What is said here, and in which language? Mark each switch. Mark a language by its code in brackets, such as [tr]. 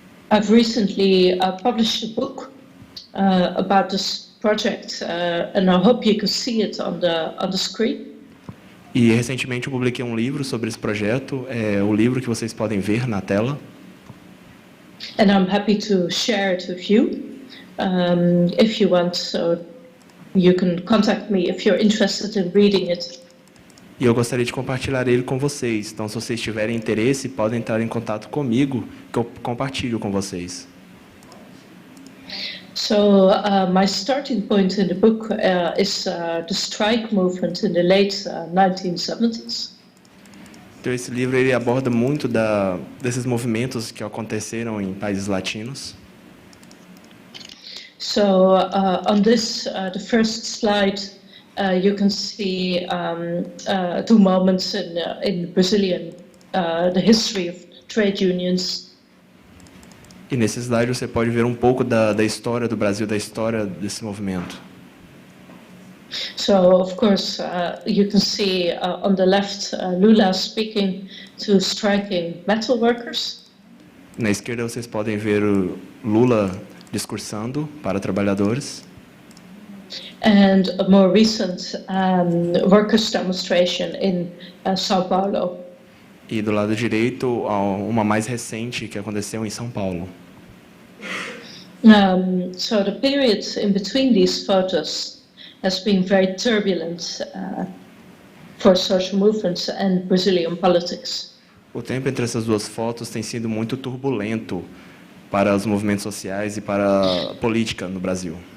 [en] I've recently published a book about this project, and I hope you can see it on the screen. [pt] E recentemente eu publiquei um livro sobre esse projeto, o livro que vocês podem ver na tela. [en] And I'm happy to share it with you. If you want, so you can contact me if you're interested in reading it. [pt] E eu gostaria de compartilhar ele com vocês. Então, se vocês tiverem interesse, podem entrar em contato comigo, que eu compartilho com vocês. [en] So my starting point in the book is the strike movement in the late 1970s. [pt] Então, esse livro ele aborda muito desses movimentos que aconteceram em países latinos. [en] So on this, the first slide, you can see two moments in Brazilian, the history of trade unions. [pt] E nesse slide você pode ver um pouco da história do Brasil, da história desse movimento. [en] So of course you can see on the left Lula speaking to striking metal workers. [pt] Na esquerda vocês podem ver o Lula discursando para trabalhadores. [en] And a more recent workers' demonstration in São Paulo. [pt] E do lado direito, uma mais recente que aconteceu em São Paulo. [en] So the period in between these photos has been very turbulent for social movements and Brazilian politics. [pt] O tempo entre essas duas fotos tem sido muito turbulento para os movimentos sociais e para a política no Brasil.